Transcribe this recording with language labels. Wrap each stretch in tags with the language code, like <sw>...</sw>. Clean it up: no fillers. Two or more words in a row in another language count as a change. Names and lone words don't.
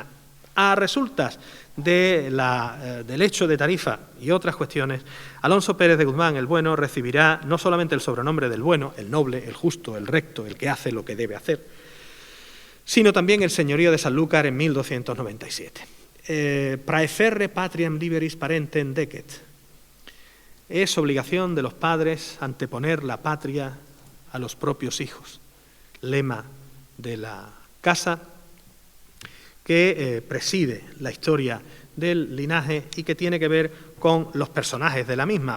<es>A resultas del hecho de Tarifa y otras cuestiones, Alonso Pérez de Guzmán el Bueno recibirá no solamente el sobrenombre del bueno, el noble, el justo, el recto, el que hace lo que debe hacer, sino también el señorío de Sanlúcar en 1297.</es> <la>Praeferre patriam liberis parentem decet.</la> <es>Es obligación de los padres anteponer la patria a los propios hijos. Lema de la casa que preside la historia del linaje y que tiene que ver con los personajes de la misma.</es>